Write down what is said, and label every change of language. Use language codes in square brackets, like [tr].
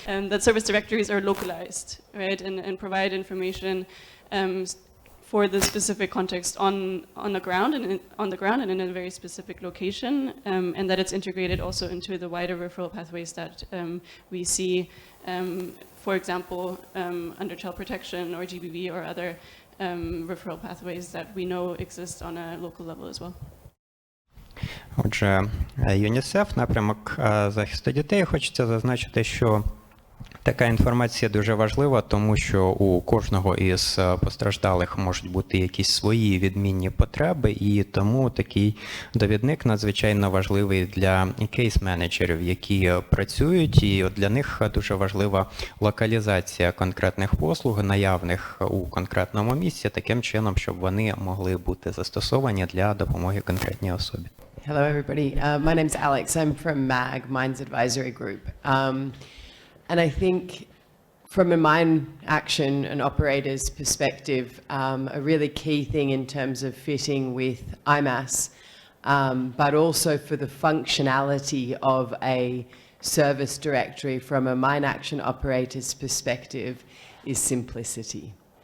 [en] That service directories are localized, right, and provide information for the specific context on the ground and in a very specific location, and that it's integrated also into the wider referral pathways that we see, for example, under child protection or GBV or other referral pathways that we know exist on a local level as well. [uk] Отже, ЮНІСЕФ, напрямок захисту дітей, хочеться зазначити, що така інформація дуже важлива, тому що у кожного із постраждалих можуть бути якісь свої відмінні потреби, і тому такий довідник надзвичайно важливий для кейс-менеджерів, які працюють, і для них дуже важлива локалізація конкретних послуг, наявних у конкретному місці, таким чином, щоб вони могли бути застосовані для допомоги конкретній особі. [en] Hello, everybody. My name's Alex. I'm from MAG, Mines Advisory Group. And I think from a mine action and operator's perspective, a really key thing in terms of fitting with IMAS, but also for the functionality of a service directory from a mine action operator's perspective is simplicity.